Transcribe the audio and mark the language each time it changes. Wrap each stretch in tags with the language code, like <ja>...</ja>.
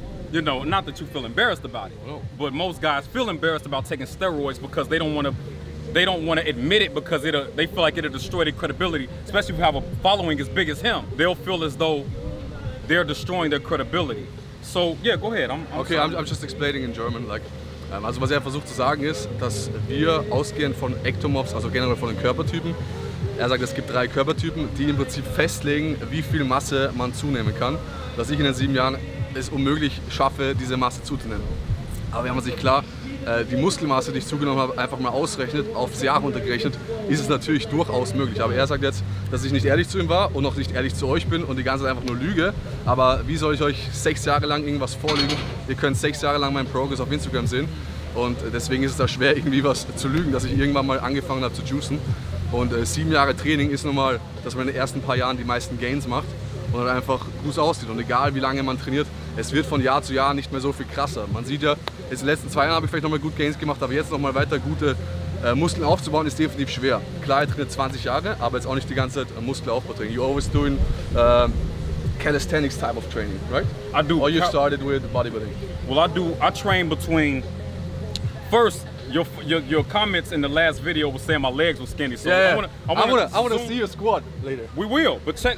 <en>You know, not that you feel embarrassed about it, but most guys feel embarrassed about taking steroids because they don't want to admit it, because they feel like it'll destroy their credibility, especially if you have a following as big as him. They'll feel as though they're destroying their credibility. So, yeah, go ahead. I'm just explaining in German.</en> <de>Like, also was er versucht zu sagen ist, dass wir ausgehend von Ektomorphs, also generell von den Körpertypen, er sagt, es gibt 3 Körpertypen, die im Prinzip festlegen, wie viel Masse man zunehmen kann. Dass ich in den 7 Jahren es unmöglich schaffe, diese Masse zuzunehmen. Aber wenn man sich klar die Muskelmasse, die ich zugenommen habe, einfach mal ausrechnet, aufs Jahr runtergerechnet, ist es natürlich durchaus möglich. Aber er sagt jetzt, dass ich nicht ehrlich zu ihm war und auch nicht ehrlich zu euch bin und die ganze Zeit einfach nur lüge. Aber wie soll ich euch 6 Jahre lang irgendwas vorlügen? Ihr könnt 6 Jahre lang meinen Progress auf Instagram sehen. Und deswegen ist es da schwer, irgendwie was zu lügen, dass ich irgendwann mal angefangen habe zu juicen. Und 7 Jahre Training ist nun mal, dass man in den ersten paar Jahren die meisten Gains macht und dann einfach gut aussieht. Und egal wie lange man trainiert, es wird von Jahr zu Jahr nicht mehr so viel krasser. Man sieht ja, jetzt in den letzten 2 Jahren habe ich vielleicht noch mal gut Gains gemacht, aber jetzt noch mal weiter gute Muskeln aufzubauen, ist definitiv schwer. Klar, ich trainiert 20 Jahre, aber jetzt auch nicht die ganze Zeit Muskelaufbautraining.</de> <en>You always doing calisthenics type of training, right? I do. Or you started with bodybuilding? Well, I train between, first, your comments in the last video was saying my legs were skinny. So Yeah, I want to see your squat later. We will, but check.</en>